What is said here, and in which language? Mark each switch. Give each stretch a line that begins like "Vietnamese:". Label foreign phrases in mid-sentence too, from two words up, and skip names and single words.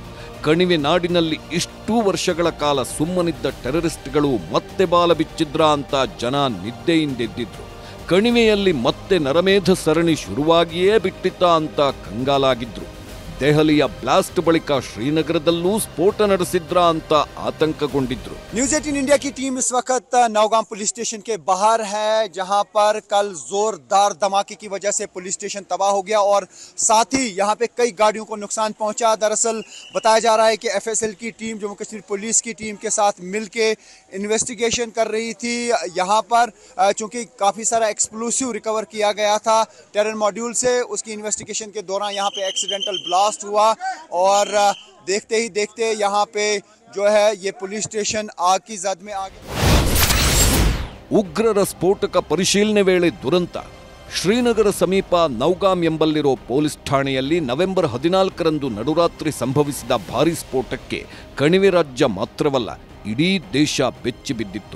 Kannada: ಕಣಿವೆ ನಾಡಿನಲ್ಲಿ ಇಷ್ಟೂ ವರ್ಷಗಳ ಕಾಲ ಸುಮ್ಮನಿದ್ದ ಟೆರರಿಸ್ಟ್ಗಳು ಮತ್ತೆ ಬಾಲ ಬಿಚ್ಚಿದ್ರ ಅಂತ ಜನ ನಿದ್ದೆಯಿಂದೆದ್ದಿದ್ರು. ಕಣಿವೆಯಲ್ಲಿ ಮತ್ತೆ ನರಮೇಧ ಸರಣಿ ಶುರುವಾಗಿಯೇ ಬಿಟ್ಟಿತ್ತ ಅಂತ ಕಂಗಾಲಾಗಿದ್ರು. ದೆಹಲಿಯ ಬ್ಲಾಸ್ಟ್ ಬಳಿಕ ಶ್ರೀನಗರದಲ್ಲೂ ಸ್ಫೋಟ ನಡೆಸಿದ್ರ ಅಂತ ಆತಂಕಗೊಂಡಿದ್ರು.
Hindi: न्यूज़ 18 इंडिया की टीम इस वक्त नौगाम पुलिस स्टेशन के बाहर है, जहां पर कल जोरदार धमाके की वजह से पुलिस स्टेशन तबाह हो गया और साथ ही यहां पे कई गाड़ियों को नुकसान पहुंचा. दरअसल बताया जा रहा है कि एफएसएल की टीम जम्मू कश्मीर पुलिस की टीम के साथ मिलके इन्वेस्टिगेशन कर रही थी. यहां पर चूंकि काफ़ी सारा एक्सप्लोसिव रिकवर किया गया था टेरर मॉड्यूल से, उसकी इन्वेस्टिगेशन के दौरान यहाँ पे एक्सीडेंटल ब्लास्ट हुआ और देखते ही देखते यहाँ पे जो है ये पुलिस स्टेशन आग की जद में आ गया.
Kannada: ಉಗ್ರರ ಸ್ಫೋಟಕ ಪರಿಶೀಲನೆ ವೇಳೆ ದುರಂತ. ಶ್ರೀನಗರ ಸಮೀಪ ನೌಗಾಂ ಎಂಬಲ್ಲಿರೋ ಪೊಲೀಸ್ ಠಾಣೆಯಲ್ಲಿ ನವೆಂಬರ್ 14ರಂದು ನಡುರಾತ್ರಿ ಸಂಭವಿಸಿದ ಭಾರೀ ಸ್ಫೋಟಕ್ಕೆ ಕಣಿವೆ ರಾಜ್ಯ ಮಾತ್ರವಲ್ಲ, ಇಡೀ ದೇಶ ಬೆಚ್ಚಿ ಬಿದ್ದಿತ್ತು.